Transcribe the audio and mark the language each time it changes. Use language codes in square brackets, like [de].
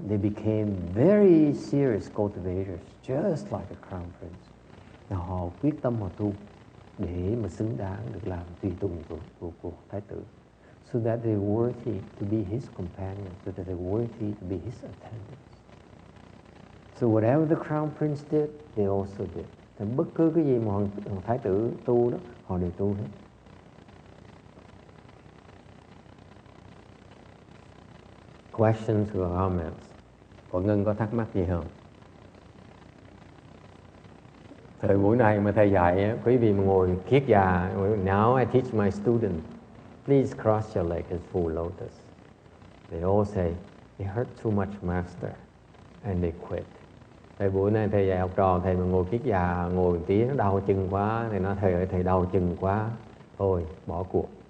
[en] They became very serious cultivators, just like a crown prince. [vi] Họ quyết tâm họ tu để mà xứng đáng được làm tùy tùng của thái tử, [en] so that they were worthy to be his companions, so that they were worthy to be his attendants. So whatever the crown prince did, they also did. [vi] Thì bất cứ cái gì mà hoàng thái tử tu đó, họ đều tu hết. [en] Questions or comments? [vi] Có Ngân có thắc mắc gì không? Thời buổi này mà thầy dạy, quý vị mà ngồi kiết già, [en] now I teach my student, please cross your leg as full lotus. They all say, it hurt too much, master, and they quit. [vi] Thời buổi này thầy dạy học trò, thầy mà ngồi kiết già, ngồi tí nó đau chân quá, thì nói thầy ơi thầy đau chân quá, thôi bỏ cuộc.